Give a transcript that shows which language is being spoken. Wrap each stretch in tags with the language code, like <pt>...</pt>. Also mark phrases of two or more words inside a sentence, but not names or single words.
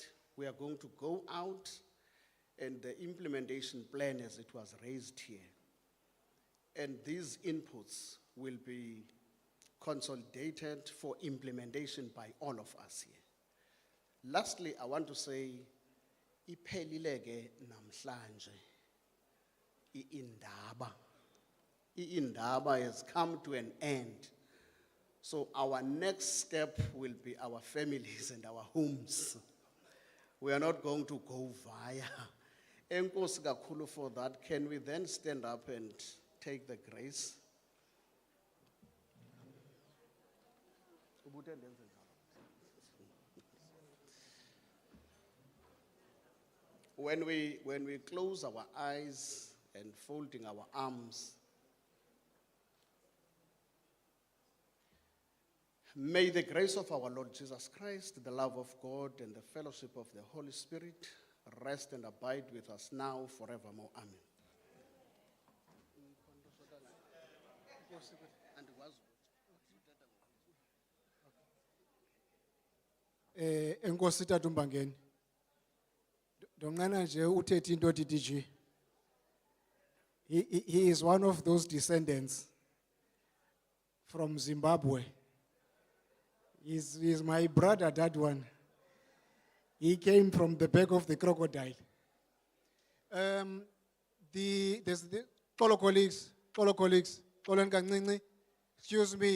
<en>We are going to go out and the implementation plan as it was raised here. And these inputs will be consolidated for implementation by all of us here. Lastly, I want to say,</en> <xh>iphelile ke namhlanje iindaba.</xh> <en>Iindaba has come to an end. So our next step will be our families and our homes. We are not going to go via.</en> <xh>Enkosi kakhulu</xh> <en>for that. Can we then stand up and take the grace. When we close our eyes and folding our arms, may the grace of our Lord Jesus Christ, the love of God, and the fellowship of the Holy Spirit rest and abide with us now forevermore. Amen.</en> <xh>Enkosi Tata uMbangeni. Donqena nje uthethe into othi DG.</xh> <en>He is one of those descendants from Zimbabwe. He's my brother, that one. He came from the back of the crocodile. There's the fellow colleagues, Xolo Kancinci, excuse me.</en>